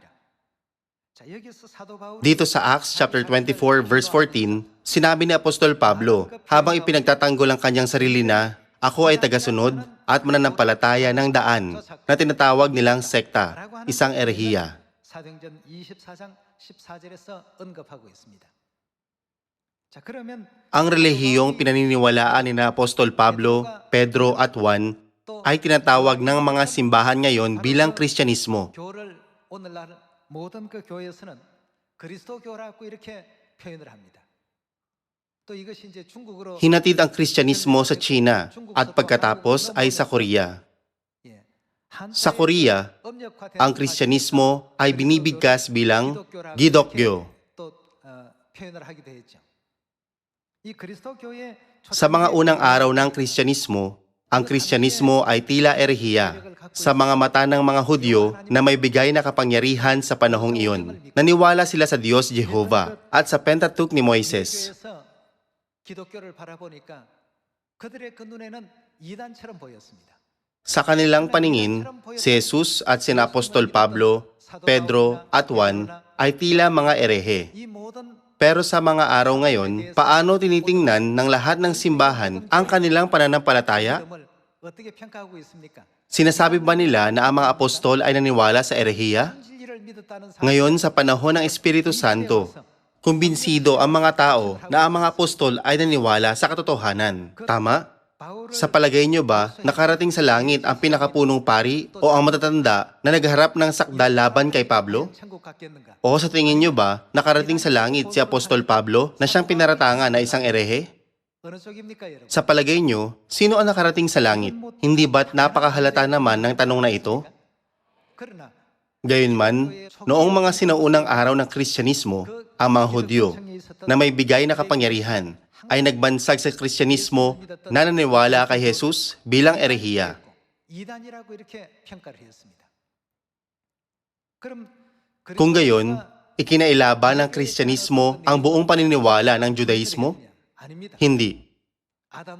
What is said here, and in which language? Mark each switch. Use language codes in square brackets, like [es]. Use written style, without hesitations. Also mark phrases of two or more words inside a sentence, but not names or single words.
[tl] Dito sa [en] Acts chapter 24 verse 14, [tl] sinabi ni Apostol Pablo habang ipinagtatanggol ang kanyang sarili na, "Ako ay tagasunod at mananampalataya ng daan," na tinatawag nilang sekta, isang erehiya. Ang relihiyong pinaniniwalaan ni Apostol Pablo, Pedro at Juan ay tinatawag ng mga simbahan ngayon bilang Kristyanismo. [ko] 모든 그 교회에서는 그리스도교라고 이렇게 표현을 합니다. 또 이것이 이제 중국어로 [tl] Hinatid ang Kristyanismo sa China at pagkatapos ay sa Korea. Sa Korea, ang Kristyanismo ay binibigkas bilang Gidokgyo. [ko] 또 표현을 하기도 했죠. 이 그리스도교의 [tl] Sa mga unang araw ng Kristyanismo, ang Kristyanismo ay tila erehiya sa mga mata ng mga Hudyo na may bigay na kapangyarihan sa panahong iyon. Naniwala sila sa Diyos Jehovah at sa Pentateuch ni Moises. [ko] 기독교를 바라보니까 그들의 그 눈에는 이단처럼 보였습니다. [tl] Sa kanilang paningin, si Jesus at sina Apostol Pablo, Pedro at Juan ay tila mga erehe. [ko] 이 모든 [tl] Pero sa mga araw ngayon, paano tinitingnan ng lahat ng simbahan ang kanilang pananampalataya? [ko] 점을 어떻게 평가하고 있습니까? [tl] Sinasabi ba nila na ang mga apostol ay naniwala sa erehiya? [ko] 진리를 믿었다는 사람 [tl] Ngayon sa panahon ng Espiritu Santo, kumbinsido ang mga tao na ang mga apostol ay naniwala sa katotohanan. Tama? [ko] 바울을 [tl] Sa palagay nyo ba, nakarating sa langit ang pinakapunong pari o ang matatanda na nagharap ng sakdal laban kay Pablo? [ko] 천국 갔겠는가? [tl] O sa tingin nyo ba, nakarating sa langit si Apostol Pablo na siyang pinaratangan na isang erehe? [ko] 어느 쪽입니까, 여러분? [tl] Sa palagay nyo, sino ang nakarating sa langit? Hindi ba't napakahalata naman ng tanong na ito? [ko] 그러나 [tl] Gayunman, noong mga sinaunang araw ng Kristyanismo, ang mga Hudyo na may bigay na kapangyarihan ay nagbansag sa Kristyanismo na naniwala kay Jesus bilang erehiya. [ko] 이단이라고 이렇게 평가를 했습니다. 그럼 [tl] Kung gayon, ikinailaban ng Kristyanismo ang buong paniniwala ng Judaismo? [ko] 아닙니다. [tl] Hindi.